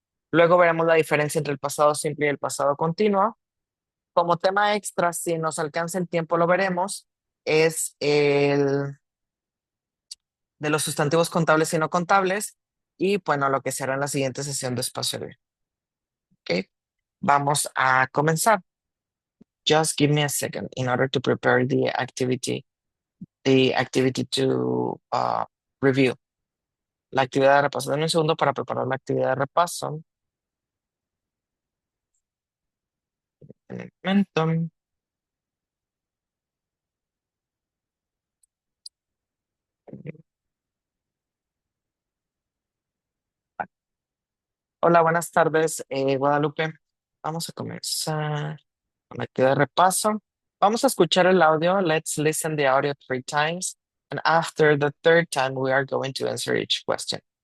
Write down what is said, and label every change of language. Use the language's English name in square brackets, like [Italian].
[Spanish] Luego veremos la diferencia entre el pasado simple y el pasado continuo. Como tema extra, si nos alcanza el tiempo, lo veremos, es el de los sustantivos contables y no contables, y bueno, lo que será en la siguiente sesión de espacio abierto. Ok, vamos a comenzar. [English] Just give me a second in order to prepare the activity to review. [Spanish] La actividad de repaso. Denme un segundo para preparar la actividad de repaso. En el momento. Hola, buenas tardes, Guadalupe. Vamos a comenzar con la actividad de repaso. Vamos a escuchar el audio. [English] Let's listen the audio 3 times. And after the third time, we are going to answer each question.